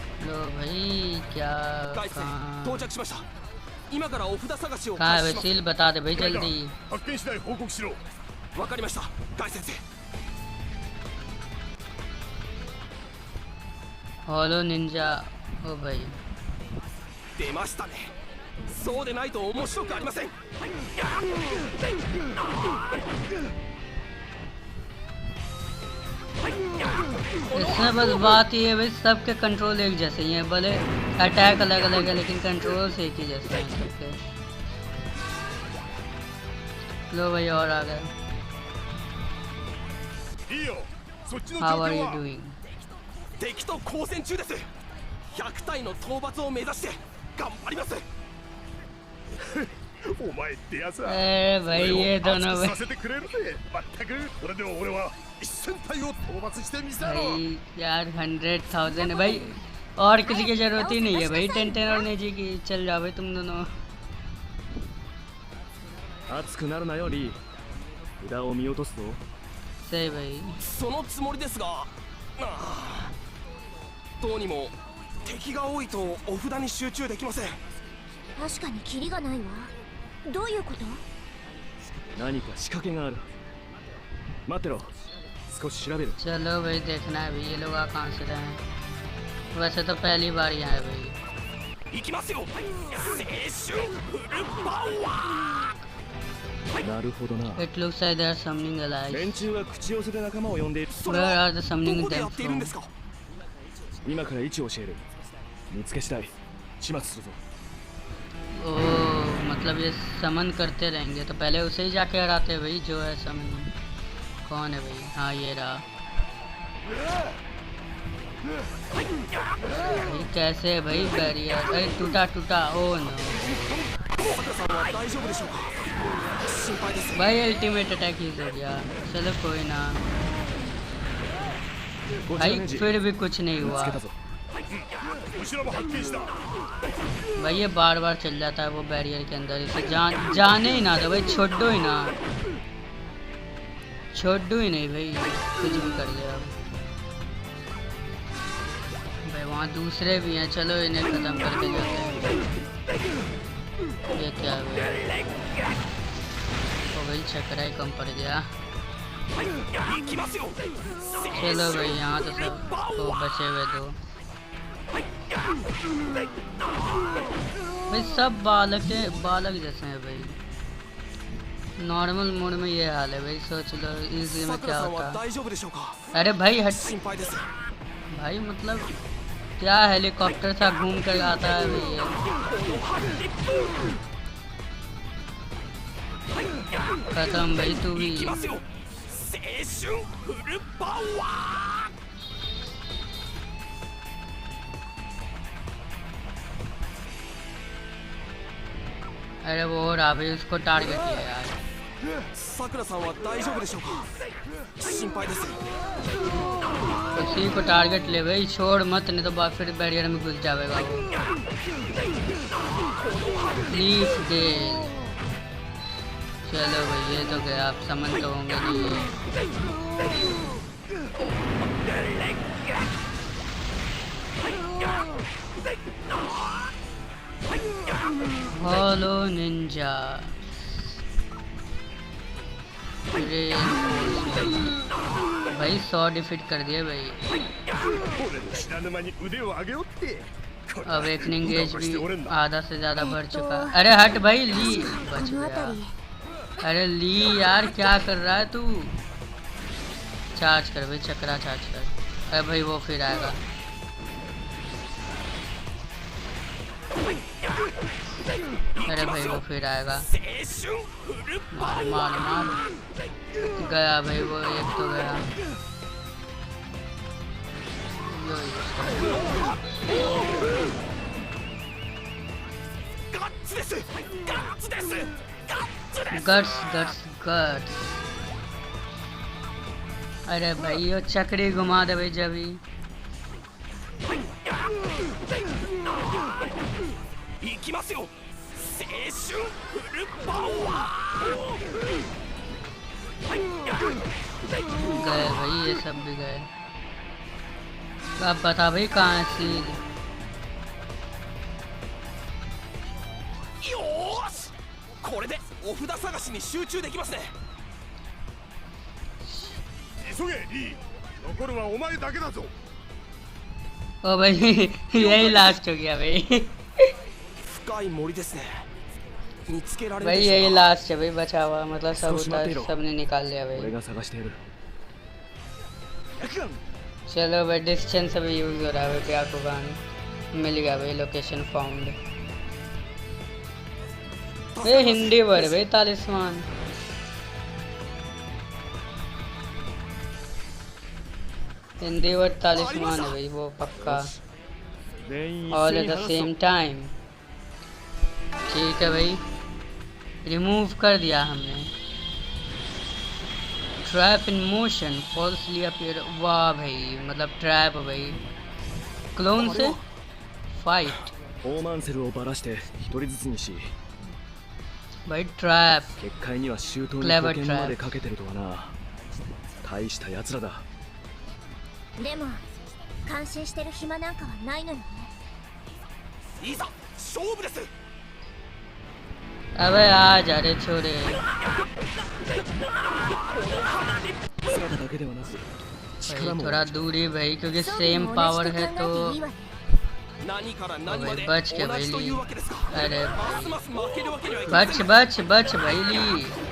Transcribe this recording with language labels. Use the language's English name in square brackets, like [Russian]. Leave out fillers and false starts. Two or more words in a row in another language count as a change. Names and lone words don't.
[Hindi] लो भाई क्या [Japanese] ガイセン [Hindi] कहाँ [Japanese] 到着しました今からお札探しを [Hindi] कहाँ है [Japanese] 開始 [Hindi] भाई [Japanese] し [Hindi] सील बता दे भाई [Japanese] ガイガ [Hindi] जल्दी [Japanese] 発見次第報告しろますわかりましたガイ先生 [English] hollow ninja [Hindi] ओ भाई [Japanese] 出ましたねそうでないと面白くありません [Hindi] इसमें बस बात ये है भाई सबके कंट्रोल एक जैसे ही हैं भले अटैक अलग अलग है लेकिन कंट्रोल एक ही जैसे हैं सबके लो भाई और आ गए [Japanese] いいよそっちの状 [English] how are [Japanese] 況 [English] यू [Japanese] は [English] डूइंग [Japanese] 敵と交戦中です100体の討伐を目指して頑張りますお前ってやつは [Hindi] अरे भाई ये दोनों [Japanese] 熱く [Hindi] भाई [Japanese] させてくれるぜまったくそれでも俺は1000体を討伐してみせろ [Hindi] भाई यार 100,000 है भाई और किसी की जरूरत ही नहीं है भाई टेंटेन और नेजी की चल जाओ भाई तुम दोनों [Japanese] 熱くなるなよリー札を見落とすぞ [Hindi] सही भाई [Japanese] そのつもりですがどうにも敵が多いとお札に集中できません確かにキリがないわどういうこと何か仕掛けがある待ってろ少し調べる [Hindi] चलो भाई देखना है भाई ये लोग आ कहाँ से रहे हैं वैसे तो पहली बार ही आए भाई [Japanese] 行きますよ青春フルパワなるほどな [English] It looks like they are summoning allies [Japanese] 連中は口寄せで仲間を呼んでいるーそれ [English] Where [Japanese] は [English] are the [Japanese] ど [English] summoning [Japanese] こでや [English] them [Japanese] っているん [English] from [Japanese] ですか今から位置を教える見つけ次第始末するぞ [Hindi] ओह मतलब ये समन करते रहेंगे तो पहले उसे ही जाके हराते भाई जो है समन कौन है भाई हाँ ये रहा भाई कैसे है भाई बैरियर अरे टूटा टूटा [English] oh no [Japanese] 坂さんは大丈夫でしょうか心配です [Hindi] भाई [English] ultimate attack use [Hindi] हो गया चलो कोई ना [Japanese] こちら [Hindi] भाई [Japanese] ネジ [Hindi] फिर भी कुछ नहीं [Japanese] 見つ [Hindi] हुआ [Japanese] けたぞ後ろも発見した [Hindi] भाई ये बार बार चल जाता है वो बैरियर के अंदर इसे जाने ही ना दो भाई छोड़ दो ही ना छोड़ दो ही नहीं भाई कुछ भी कर लिया भाई वहाँ दूसरे भी हैं चलो इन्हें खत्म करके जाते हैं ये क्या है भाई ओ भाई चक्रा ही कम पड़ गया [Japanese] 行きますよ [Hindi] चलो भाई यहाँ तो सब तो बचे हुए दो भाई सब बालक जैसे हैं भाई [English] normal mode [Hindi] में ये हाल है भाई सोच लो इजी में [Japanese] さく [Hindi] क्या [Japanese] らさんは [Hindi] होता [Japanese] 大丈夫でしょうか [Hindi] अरे भाई हट [Japanese] 心配です [Hindi] भाई मतलब क्या हेलीकॉप्टर सा घूम कर आता है भाई ये खत्म भाई तू भी [Japanese] 行きますよ青春フルパワー [Hindi] अरे वो हो रहा भाई उसको टारगेट किया यार [Japanese] さくらさんは大丈夫でしょうか心配です [Hindi] उसी को टारगेट ले भाई छोड़ मत नहीं तो बाद फिर बैरियर में घुस जाएगा वो लीफ डेल चलो भाई ये तो गया आप समझ तो होंगे नहीं ये [English] hollow ninja [Hindi] भाई 100 डिफीट कर दिए भाई [Japanese] 俺の知らぬ間に腕を上げよって [Hindi] अवेकनिंग एज भी आधा से ज्यादा बढ़ चुका अरे हट भाई ली बच [Japanese] この [Hindi] गया [Japanese] 辺り [Hindi] अरे ली यार क्या कर रहा है तू चार्ज कर भाई चक्रा चार्ज कर अरे भाई वो फिर आएगा अरे भाई वो फिर आएगा [Japanese] 青春フルパ [Hindi] मार मार मार गया भाई वो एक तो गया यो यो। [Japanese] ガッツですガッツですガッツです [Hindi] गट्स गट्स गट्स अरे भाई ये चक्री घुमा दे भाई जब ही [Japanese] 行きますよ青春フルパワー [Hindi] गए भाई ये सब भी गए अब बता भाई कहाँ है सील [Japanese] これでお札探しに集中できますね。急げリー、残るはお前だけだぞ。 [Hindi] ओ भाई यही लास्ट हो गया भाई [Japanese] 深い森ですね。見つけられる [Hindi] भाई [Japanese] でしょ [Hindi] यही [Japanese] うか。 [Hindi] लास्ट है भाई, बचा हुआ मतलब सब सोच मत उतार लो। सबने निकाल लिया [Japanese] 俺 [Hindi] भाई। [Japanese] が探してやる。 [Hindi] चलो भाई डिस्टेंस अभी यूज हो रहा है भाई, प्याकुगान मिल गया भाई, [English] location found. [Hindi] ये [English] Hindi word [Hindi] भाई तालिस्मान। [English] Hindi word [Hindi] तालिस्मान है भाई वो पक्का, [Japanese] 全員一 [English] ऑल [Japanese] 斉 [English] एट [Japanese] に [English] द [Japanese] 話そう [English] same time. [Hindi] ठीक है भाई, रिमूव कर दिया हमने। [English] trap in motion falsely appear, [Hindi] वाह भाई मतलब ट्रैप भाई। क्लोन से फाइट [Japanese] オーマンセルをばらして一人ずつにし、 [Hindi] भाई ट्रैप [Japanese] 結界には周到に [English] Clever [Japanese] 保険までかけてるとはな。大した奴らだ。でも感心してる暇なんかはないのよね。いざ勝負です。 [Hindi] अबे आ जा रे छोरे। [Japanese] 姿だけではなく [Hindi] भाई [Japanese] 力も [Hindi] थोड़ा दूरी भाई, क्योंकि [Japanese] 装備 [English] सेम [Japanese] も [English] पावर [Japanese] 同じ [Hindi] है [Japanese] と [Hindi] तो [Japanese] 考えていいわね。何から何まで [Hindi] बच के [Japanese] 同じというわけですか。 [Hindi] अरे [Japanese] ますます負けるわけにはいきません。 [Hindi] बच बच बच भाई ली,